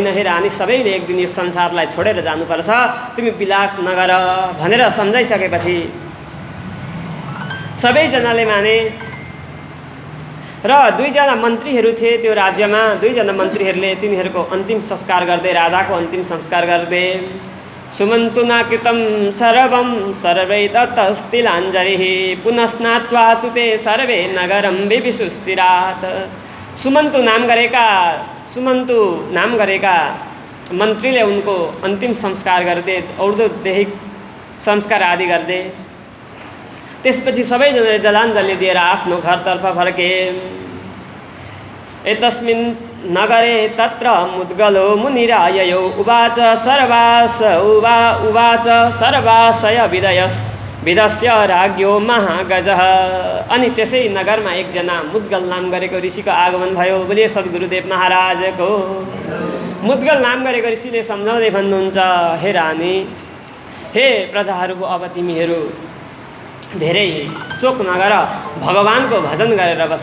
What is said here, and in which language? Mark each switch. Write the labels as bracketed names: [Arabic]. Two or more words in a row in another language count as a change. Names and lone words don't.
[Nepali] हे रानी सबैले एक दिन यो संसारलाई छोडेर जानुपर्छ, तिमी विलाप नगर भनेर सम्झाइसकेपछि सबैजनाले माने। र दुईजना मन्त्रीहरू थिए त्यो राज्यमा। दुईजना मन्त्रीहरूले तिनीहरूको अन्तिम संस्कार गर्दै, राजाको अन्तिम संस्कार गर्दै [Sanskrit] सुमन्तु नाकृतं सर्वं सर्वै ततस्तिलाञ्जलिः पुनस्नात्वा तु ते सर्वे नगरं विविशुश्चिरात्। [Nepali] सुमन्तु नाम गरेका मन्त्रीले उनको अन्तिम संस्कार गर्दै, औषधोदेहिक संस्कार आदि गर्दै त्यसपछि सबैजनाले जलाञ्जली दिएर आफ्नो घरतर्फ फर्के। [Sanskrit] एतस्मिन् नगरे तत्र मुद्गलो मुनिराययो उवाच सर्वाशय विदस्य राज्ञो महागजः। [Nepali] अनि त्यसै नगरमा एकजना मुद्गल नाम गरेको ऋषिको आगमन भयो। बोले सद्गुरुदेव महाराजको। मुद्गल नाम गरेको ऋषिले सम्झाउँदै भन्नुहुन्छ हे रानी, हे प्रजाहरू, अब तिमीहरू धेरै शोक नगर, भगवानको भजन गरेर बस।